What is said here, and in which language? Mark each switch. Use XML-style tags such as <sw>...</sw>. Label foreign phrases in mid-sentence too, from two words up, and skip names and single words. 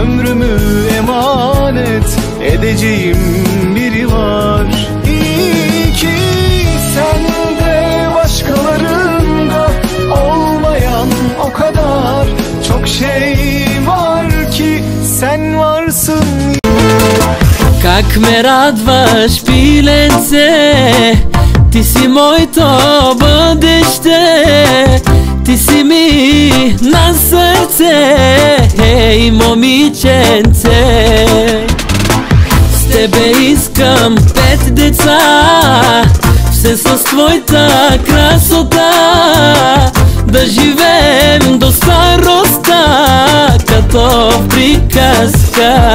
<tr>gönlümü emanet edeceğim biri var. İyi ki sende, başkalarında olmayan o kadar çok şey var ki sen varsın.</tr> <bg>Как ме радваш, пиленце, ти си моето бъдеще, ти си ми на сърце, ей, момиченце. С тебе искам 5 деца, все с твоята красота, да живеем до староста, като в приказка.</bg>